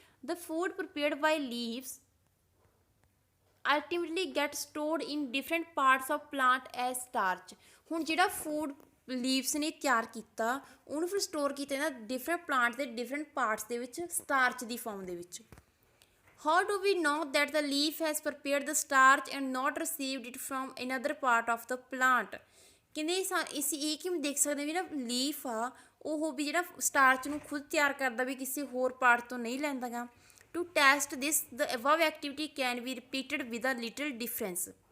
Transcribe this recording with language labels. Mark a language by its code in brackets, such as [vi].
[en] The food prepared by leaves ultimately get stored in different parts of plant as starch. [pa] ਹੁਣ ਜਿਹੜਾ food leaves ਨੇ ਤਿਆਰ ਕੀਤਾ ਉਹਨੂੰ ਫਿਰ ਸਟੋਰ ਕੀਤਾ ਜਾਂਦਾ ਡਿਫਰੈਂਟ ਪਲਾਂਟ ਦੇ ਡਿਫਰੈਂਟ ਪਾਰਟਸ ਦੇ ਵਿੱਚ ਸਟਾਰਚ ਦੀ ਫਾਰਮ ਦੇ ਵਿੱਚ। [en] How do we know that the leaf has prepared the starch and not received it from another part of the plant? [pa] ਕਹਿੰਦੇ ਅਸੀਂ ਇਹ ਕਿਵੇਂ ਦੇਖ ਸਕਦੇ ਵੀ ਜਿਹੜਾ ਲੀਫ ਆ ਉਹ ਵੀ ਜਿਹੜਾ ਸਟਾਰਚ ਨੂੰ ਖੁਦ ਤਿਆਰ ਕਰਦਾ ਵੀ ਕਿਸੇ ਹੋਰ ਪਾਰਟ ਤੋਂ ਨਹੀਂ ਲੈਂਦਾ ਗਾ। [en] To test this, the above activity can be repeated with a little difference.